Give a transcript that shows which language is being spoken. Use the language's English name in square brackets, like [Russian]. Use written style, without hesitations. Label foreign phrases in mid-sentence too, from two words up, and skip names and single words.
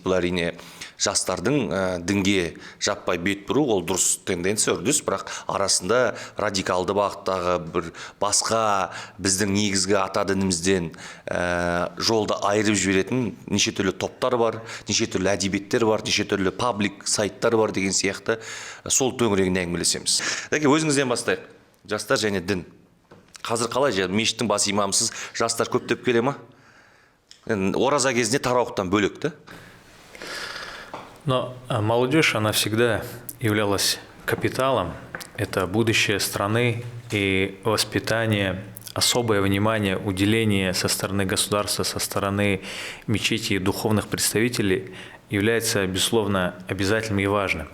[Kazakh] Бұл әрине жастардың дінге жаппай бет бұру, ол дұрыс тенденция, үрдіс, бірақ арасында радикалды бағыттағы бір басқа біздің негізгі ата дінімізден жолды айырып жіберетін неше түрлі топтар бар, неше түрлі әдебиеттер бар, неше түрлі паблик сайттар бар деген сияқты сол төңірегінде әңгімелесеміз. Өзіңізден бастайық. Жастар және дін. Қазір қалай, мешіттің бас имамсыз жастар көптеп келе ма? Ораза кезінде тарауықтан бөлек. [Russian] Но молодежь, она всегда являлась капиталом. Это будущее страны и воспитание, особое внимание, уделение со стороны государства, со стороны мечети и духовных представителей является, безусловно, обязательным и важным.